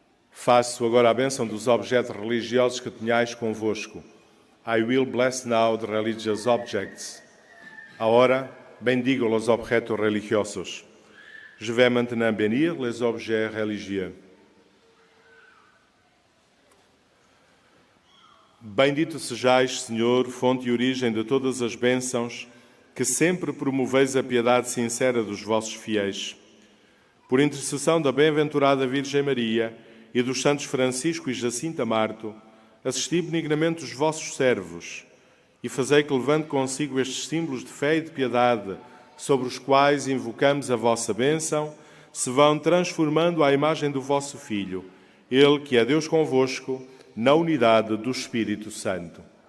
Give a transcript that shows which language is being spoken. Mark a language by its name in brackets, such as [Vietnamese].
[Portuguese] Faço agora a bênção dos objetos religiosos que tenhais convosco. [English] I will bless now the religious objects. [Spanish] Ahora bendigo los objetos religiosos. [French] Je vais maintenant bénir les objets religieux. [Portuguese] Bendito sejais, Senhor, fonte e origem de todas as bênçãos, que sempre promoveis a piedade sincera dos vossos fiéis. Por intercessão da bem-aventurada Virgem Maria e dos santos Francisco e Jacinta Marto, assisti benignamente os vossos servos e fazei que, levando consigo estes símbolos de fé e de piedade, sobre os quais invocamos a vossa bênção, se vão transformando à imagem do vosso Filho, Ele que é Deus convosco, na unidade do Espírito Santo.